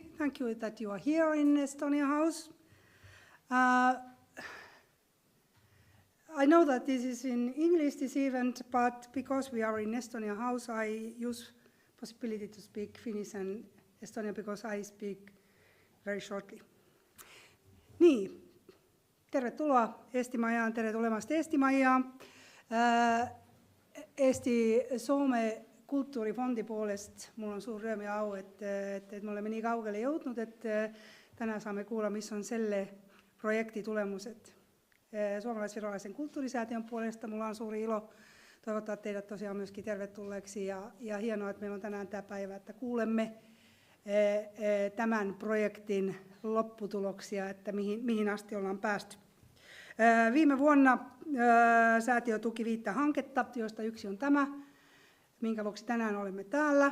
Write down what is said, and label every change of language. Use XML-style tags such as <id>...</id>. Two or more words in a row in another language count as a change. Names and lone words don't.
<en>Thank you that you are here in Estonia House. I know that this is in English, this event, but because we are in Estonia House, I use possibility to speak Finnish and Estonian because I speak very shortly.</en> <fi>Niin, tervetuloa Eesti-majaan,</fi> <et>tere tulemast Eesti-majaan. Eesti-Soome kultuurifondi poolest mul on suur rõõm ja au, et me oleme nii kaugele jõudnud, et täna saame kuula, mis on selle projekti tulemused.</et> <fi>Suomalais-virolaisen kulttuurisäätiön puolesta mulla on suuri ilo toivottaa teidät tosiaan myöskin tervetulleeksi ja hienoa, että meillä on tänään tämä päivä, että kuulemme tämän projektin lopputuloksia, että mihin asti ollaan päästy. Viime vuonna säätiö tuki 5 hanketta, joista yksi on tämä, minkä vuoksi tänään olemme täällä.</fi>